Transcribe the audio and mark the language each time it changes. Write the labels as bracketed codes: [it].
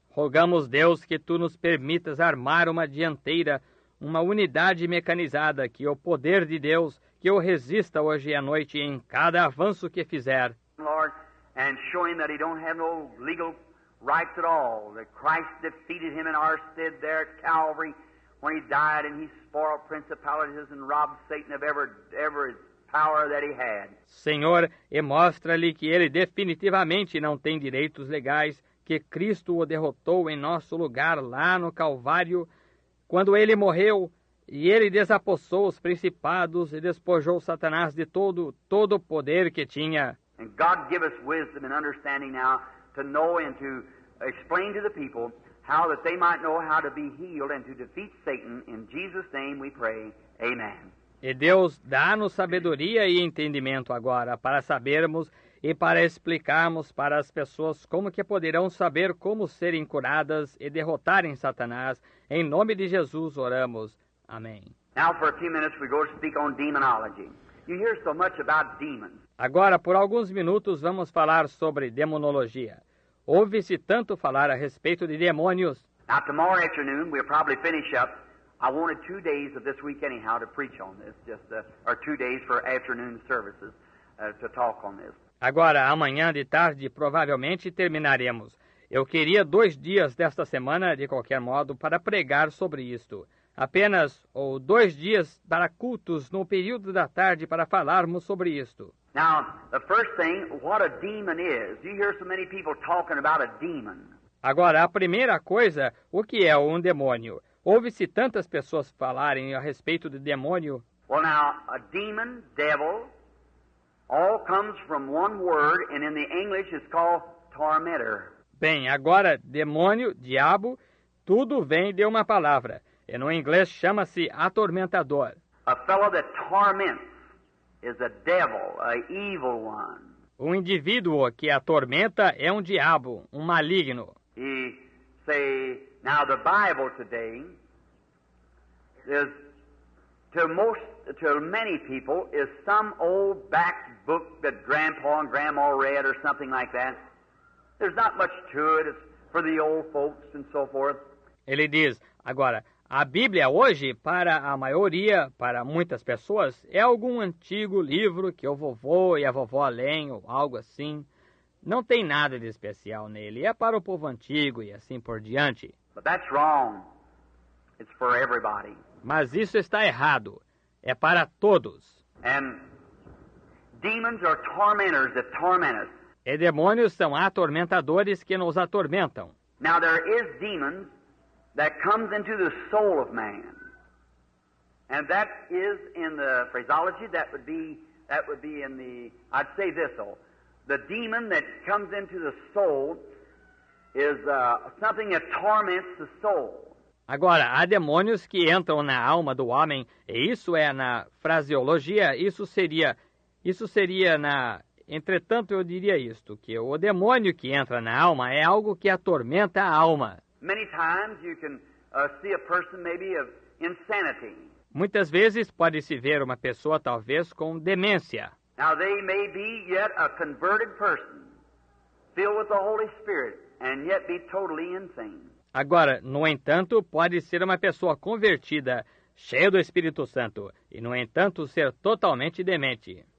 [pt] Rogamos, Deus, que Tu nos permitas armar uma dianteira, uma unidade mecanizada, que o poder de Deus, que o resista hoje à noite em cada avanço que fizer. [en] Lord, and show Him that He don't have no legal rights at all, that Christ defeated Him in our stead there at Calvary when He died and He spoiled principalities and robbed Satan of every power that he had. [pt] Senhor, e mostra-lhe que ele definitivamente não tem direitos legais, que Cristo o derrotou em nosso lugar lá no Calvário, quando ele morreu, e ele desapossou os principados e despojou Satanás de todo o poder que tinha. [en] And God give us wisdom and understanding now to know and to explain to the people how that they might know how to be healed and to defeat Satan. In Jesus' name we pray. Amen. [pt] E Deus dá-nos sabedoria e entendimento agora para sabermos e para explicarmos para as pessoas como que poderão saber como serem curadas e derrotarem Satanás. Em nome de Jesus oramos. Amém. [en] Now for a few minutes we go to speak on demonology. You hear so much about demons. [pt] Agora, por alguns minutos, vamos falar sobre demonologia. Ouve-se tanto falar a respeito de demônios. [en] Now tomorrow afternoon we'll probably finish up. I wanted 2 days of this week anyhow to preach on this, or 2 days for afternoon services to talk on this. [pt] Agora, amanhã de tarde, provavelmente terminaremos. Eu queria 2 dias desta semana, de qualquer modo, para pregar sobre isto. Apenas 2 dias para cultos no período da tarde para falarmos sobre isto. [en] Now, the first thing, what a demon is. You hear so many people talking about a demon. [pt] Agora, a primeira coisa, o que é um demônio? Ouve-se tantas pessoas falarem a respeito do demônio. [en] Well, now, a demon, devil, all comes from one word, and in the English it's called tormentor. [pt] Bem, agora, demônio, diabo, tudo vem de uma palavra. E no inglês chama-se atormentador. [en] A fellow that torments is a devil, a evil one. [pt] Um indivíduo que atormenta é um diabo, um maligno. [en] He say, now the Bible today is, to many people, is some old back book that Grandpa and Grandma read or something like that. There's not much to it. It's for the old folks and so forth. [pt] Ele diz, agora, a Bíblia hoje, para a maioria, para muitas pessoas, é algum antigo livro que o vovô e a vovó leem ou algo assim. Não tem nada de especial nele. É para o povo antigo e assim por diante. [en] But that's wrong. It's for everybody. [pt] Mas isso está errado. É para todos. [en] And demons are tormentors that torment us. [pt] E demônios são atormentadores que nos atormentam. [en] Now there is demons that comes into the soul of man. And that is in the phraseology, that would be in the, I'd say this though, the demon that comes into the soul is something that torments the soul. [pt] Agora, há demônios que entram na alma do homem, e isso é na fraseologia, isso seria na... Entretanto, eu diria isto, que o demônio que entra na alma é algo que atormenta a alma. [en] Many times you can see a person maybe of insanity. [pt] Muitas vezes pode-se ver uma pessoa talvez com demência. [en] Now they may be yet a converted person, filled with the Holy Spirit, and yet be totally insane. [pt] Agora, no entanto, pode ser uma pessoa convertida, cheia do Espírito Santo, e no entanto ser totalmente demente.